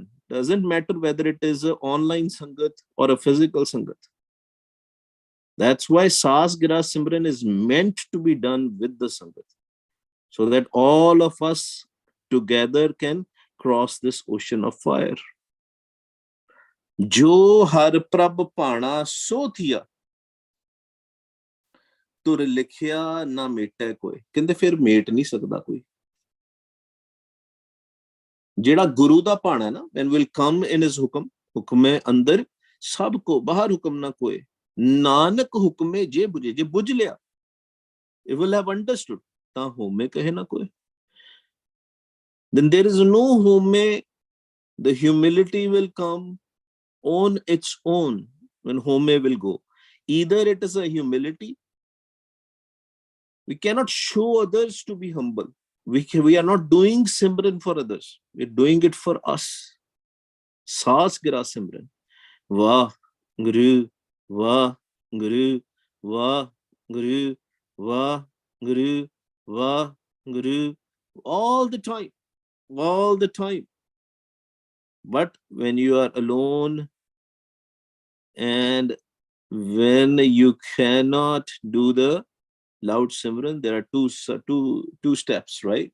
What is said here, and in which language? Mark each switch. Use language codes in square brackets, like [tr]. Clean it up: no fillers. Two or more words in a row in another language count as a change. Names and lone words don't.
[en] Doesn't matter whether it is an online sangat or a physical sangat. That's why [pa] ਸਾਸ ਗਿਰਾ ਸਿਮਰਨ [en] is meant to be done with the sangat, so that all of us together can cross this ocean of fire. [pa] ਜੋ ਹਰਿ ਪ੍ਰਭ ਭਾਣਾ ਸੋ ਥੀਆ ਧੁਰਿ ਲਿਖਿਆ ਨਾ ਮੇਟੇ ਕੋਈ. ਕਹਿੰਦੇ ਫਿਰ ਮੇਟ ਨਹੀਂ ਸਕਦਾ ਕੋਈ. ਜਿਹੜਾ ਗੁਰੂ ਦਾ ਭਾਣਾ ਹੈ ਨਾ, [en] when will come in his [pa] ਹੁਕਮ, ਹੁਕਮੇ ਅੰਦਰ ਸਭ ਕੋ ਬਾਹਰ ਹੁਕਮ ਨਾ ਕੋਏ, ਨਾਨਕ ਹੁਕਮੇ ਜੇ ਬੁਝੇ. ਜੇ ਬੁਝ ਲਿਆ, [en] it will have understood, [pa] ਤਾਂ ਹੋਮੇ ਕਹੇ ਨਾ ਕੋਏ. [en] Then there is no home The humility will come on its own when home will go. Either it is a humility, we cannot show others to be humble. We are not doing Simran for others. We're doing it for us. [pa] ਸਾਸ ਗਿਰਾ ਸਿਮਰਨ. ਵਾਹ, ਗੁਰੂ, ਵਾਹ, ਗੁਰੂ, ਵਾਹ, ਗੁਰੂ, ਵਾਹ, ਗੁਰੂ, ਵਾਹ, ਗੁਰੂ. [en] All the time. All the time. But when you are alone and when you cannot do the loud Simran, there are two steps, right?